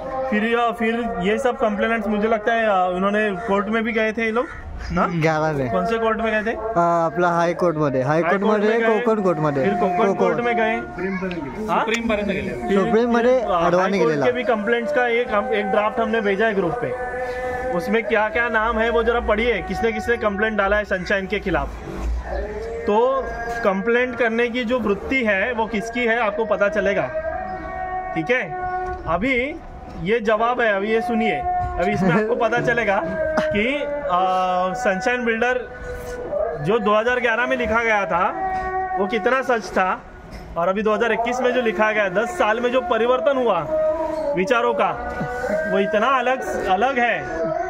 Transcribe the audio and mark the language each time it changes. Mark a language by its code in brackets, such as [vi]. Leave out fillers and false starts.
[hi] फिर ये सब कंप्लेनेंट्स मुझे लगता है उन्होंने कोर्ट में भी गए थे ये लोग ना। 11 में कौन से कोर्ट में गए थे? [mr] आपला हायकोर्ट मध्ये कोकण कोर्ट मध्ये [hi] फिर कोकण कोर्ट में गए, [mr] सुप्रीम पर्यंत गेले। सुप्रीम मध्ये अडवाणी गेलेला। [hi] के भी कंप्लेंट्स का एक ड्राफ्ट हमने भेजा है ग्रुप पे। उसमें क्या क्या नाम है वो जरा पढ़िए, किसने किसने कंप्लेंट डाला है सनशाइन के खिलाफ। तो कंप्लेंट करने की जो वृत्ति है वो किसकी है आपको पता चलेगा, ठीक है। अभी ये जवाब है, अभी ये सुनिए। अभी इसमें आपको पता चलेगा कि सनशाइन बिल्डर जो 2011 में लिखा गया था वो कितना सच था, और अभी 2021 में जो लिखा गया, 10 साल में जो परिवर्तन हुआ विचारों का, वो इतना अलग है।